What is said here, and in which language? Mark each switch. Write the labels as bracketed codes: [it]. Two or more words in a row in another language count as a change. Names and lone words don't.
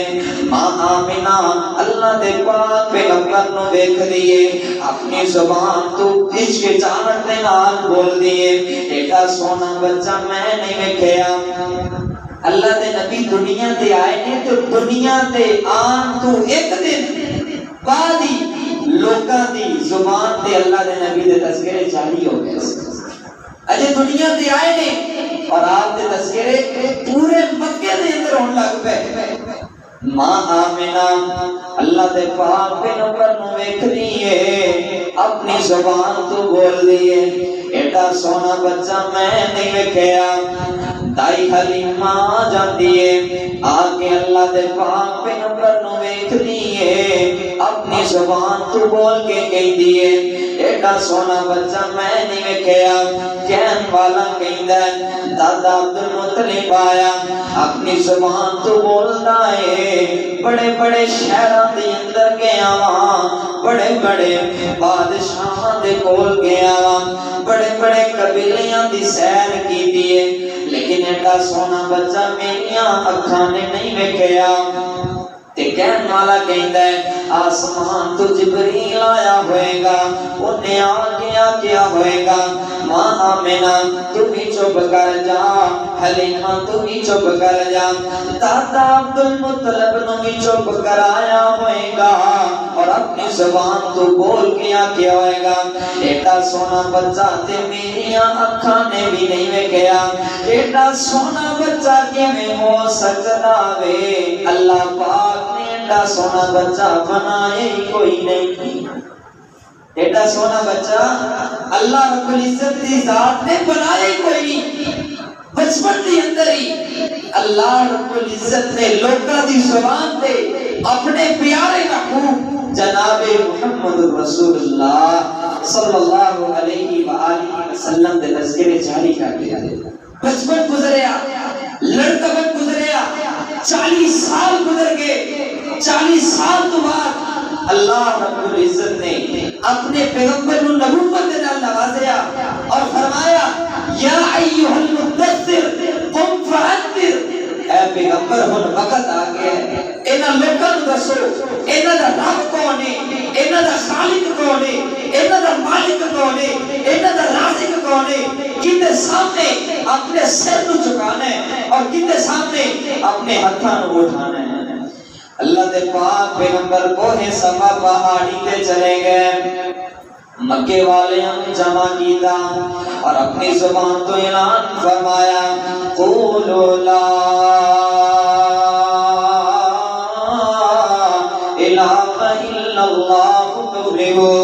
[pa] ماں آمینہ اللہ دے پاک پیغمبر نو دیکھ دیے اپنی زبان تو ہچکچاہٹ دے نال بول دیے ایڈا سونا بچہ میں نہیں ویکھیا اللہ دے نبی دنیا تے آئے نے تو دنیا تے آن تو ایک دن بعد ہی لوکاں دی زبان تے اللہ دے نبی دے تذکرے جاری ہو گئے. اجے دنیا تے آئے نے اور آپ دے تذکرے پورے مکے دے اندر ہون لگ پے. ماں آمنہ اللہ دے پاک پیغمبر نو ویکھ دیئے اپنی زبان تو بول دیئے ایڈا سونا بچہ میں نہیں ویکھیا. دائی حلیمہ جاندی ہے آگے اللہ دے پاک پیغمبر نو ویکھ دیئے اپنی زبان تو بول کے کہہ دیئے ایڈا سونا بچہ میں نہیں ویکھیا. کہن والا کہندا ہے دادا عبدالمطلب آیا اپنی زبان تو بولدا ہے بڑے بڑے شہراں دے اندر گیا واں بڑے بڑے بادشاہاں دے کول گیا واں بڑے بڑے قبیلیاں دی سیر کیتی ہے لیکن ایڈا سونا بچہ میریاں اکھاں نے نہیں ویکھیا. تے کہن والا کہندا ہے آسمان تو جبریل آیا ہوئے گا انہیں آگیا کیا ہوئے گا. ماں آمنہ تو بھی چپ کر جا حلیمہ تو بھی چپ کر جا دادا عبدالمطلب نو بھی چپ کرایا ہوئے گا اور اپنی زبان تو بول کیا کیا ہوئے گا. ایڈا سونا بچہ تے میریاں اکھاں نے بھی نہیں ویکھیا. ایڈا سونا بچہ کیویں ہو سکدا وے اللہ پاک نے ایڈا سونا بچہ بنایا ہی کوئی نہیں. ایڈا سونا بچہ اللہ رب العزت دی ذات نے بنایا ہی کوئی نہیں. بچپن دی اندر ہی اللہ رب العزت نے لوکاں دی زبان تے اپنے پیارے محبوب جناب محمد رسول اللہ [ar] صلی اللہ علیہ وآلہ وسلم [pa] دے تذکرے جاری کر دیا. بچپن گزریا لڑکپن گزریا 40 سال گزر گئے. 40 سال تو بعد اللہ رب العزت نے اپنے پیغمبر کو نبوت دے نال نوازیا اور فرمایا [ar] یا ایھا المدثر قم فانذر. [pa] اے پیغمبر ہن وقت آ گیا ہے انہاں لوکاں نوں دسو انہاں دا رب کون ہے انہاں دا خالق کون ہے انہاں دا مالک کون ہے انہاں دا رازق کون ہے کتے سامنے اپنے سر نو جھکانا ہے اور کتے سامنے اپنے ہتھاں نو اٹھانا ہے. اللہ دے پاک پیغمبر کوہ صفا پہاڑی تے چلے گئے مکے والیاں نے جمع کیتا اور اپنی زبان تو اعلان فرمایا [ar] قولوا لا الہ الا اللہ تفلحوا.